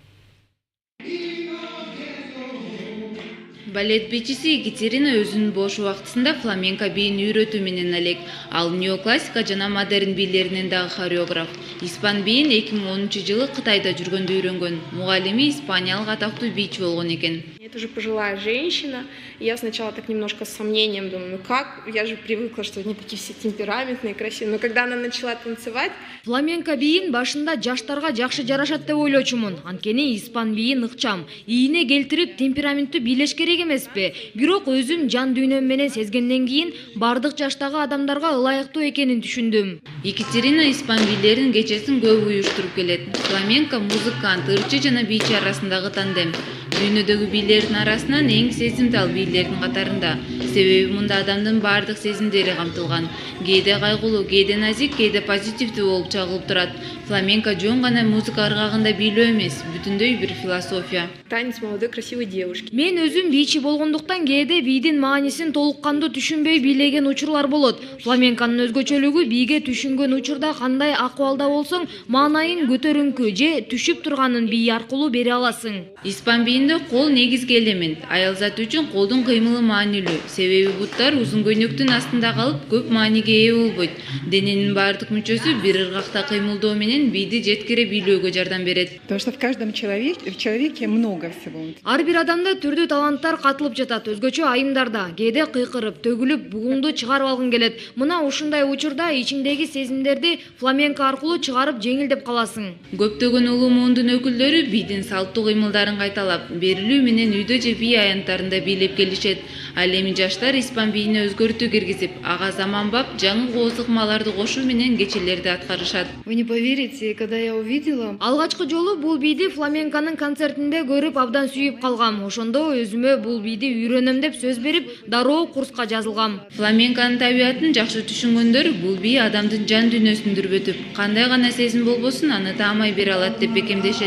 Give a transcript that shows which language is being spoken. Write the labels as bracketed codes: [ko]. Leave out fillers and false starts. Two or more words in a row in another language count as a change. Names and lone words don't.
[ky] Балет бийчиси Екатерина өзүнүн бош убактысында фламенко бийин үйрөтүү менен элек. Ал неоклассика жана модерн бийлеринен дагы хореограф. Испан бийин 2010-жылы Кытайда жүргөндө үйрөнгөн. Мугалими испаниялык атактуу бийчи болгон экен. [ru] Это уже пожилая женщина. Я сначала так немножко с сомнением думаю, ну как? Я же привыкла, что они такие все темпераментные, красивые. Но когда она начала танцевать... [ky] Фламенко бийин башында жаштарга жакшы жарашат деп ойлочумун. Анткени испан бийин ыкчам, ийине келтирип темпераменттүү бийлеш керек эмеспи. Бирок өзүм жан дүйнөм менен сезгенден кийин бардык жаштагы адамдарга ылайыктуу экенин түшүндүм. Екатерина испан бийлеринин кечесин көп уюштуруп келет. Фламенко музыкант, ырчы жана бийчи арасындагы тандем. Дүйнөдөгү бийлердин арасынан эң сезимтал бийлердин катарында. Себеби мында адамдын бардык сезимдери камтылган. Кээде кайгылуу, кээде назик, кээде позитивдүү болуп чагылып турат. Фламенко жөн гана музыка ыргагында бийлөө эмес, бүтүндөй бир философия. [ru] Танец молодой красивой девушки. [ky] Мен өзүм бийчи болгондуктан кээде бийдин маанисин толук кандуу түшүнбөй бийлеген учурлар болот. Фламенконун өзгөчөлүгү бийге түшүнгөн учурда кандай акыбалда болсоң, маанайын көтөрүңкү же түшүп турганын бий аркылуу бере аласың. Испан бийин бийинде кол негизги элемент. Аял заты үчүн колдун кыймылы маанилүү. Себеби буттар узун көйнөктүн астында калып көп мааниге ээ болбойт. Дененин баардык мүчөсү бир ыргакта кыймылдоо менен бийди жеткире бийлөөгө жардам берет. [ru] Потому что в каждом человеке много всего. [ky] Ар бир адамда түрдүү таланттар катылып жатат, өзгөчө айымдарда. Кээде кыйкырып, төгүлүп, бугуңду чыгарып алгың келет. Мына ушундай учурда ичиңдеги сезимдерди фламенко аркылуу чыгарып жеңилдеп каласың. Көптөгөн улуу муундун өкүлдөрү бийдин салттуу кыймылдарын кайталап, берилүү менен үйдө же бий аянттарында бийлеп келишет. Ал эми жаштар испан бийине өзгөртүү киргизип, ага заманбап жаңы кооз ыкмаларды кошуу менен кечелерди аткарышат. [ru] Вы не поверите, когда я увидела... [ky] Алгачкы жолу бул бийди фламенконун концертинде көрүп абдан сүйүп калгам. Ошондо өзүмө бул бийди үйрөнөм деп сөз берип, дароо курска жазылгам. Фламенконун табиятын жакшы түшүнгөндөр бул бий адамдын жан дүйнөсүн дүрбөтүп, кандай гана сезим болбосун аны таамай бере алат деп бекемдешет.